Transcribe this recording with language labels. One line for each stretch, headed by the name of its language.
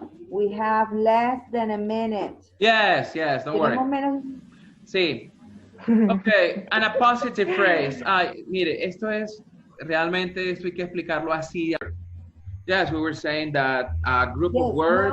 English: We have less than a minute. Yes, don't worry. Sí. Okay, and a positive phrase.
Spanish: Ay, mire, esto hay que explicarlo así.
English: Yes, we were saying that a group of words.